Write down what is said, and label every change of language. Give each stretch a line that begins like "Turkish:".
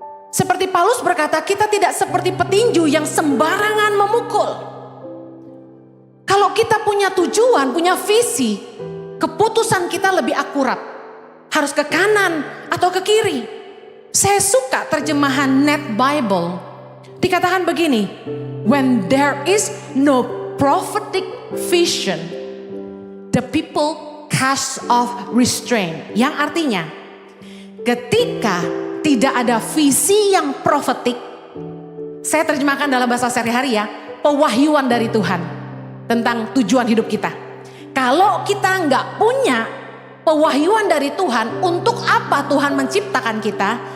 Indonesian: Seperti Paulus berkata, kita tidak seperti petinju yang sembarangan memukul. Kalau kita punya tujuan, punya visi, keputusan kita lebih akurat. Harus ke kanan atau ke kiri. Saya suka terjemahan Net Bible. Dikatakan begini,
English: when there is no prophetic vision, the people cast off restraint.
Indonesian: Yang artinya, ketika tidak ada visi yang profetik, saya terjemahkan dalam bahasa sehari-hari ya, pewahyuan dari Tuhan tentang tujuan hidup kita. Kalau kita nggak punya pewahyuan dari Tuhan, untuk apa Tuhan menciptakan kita?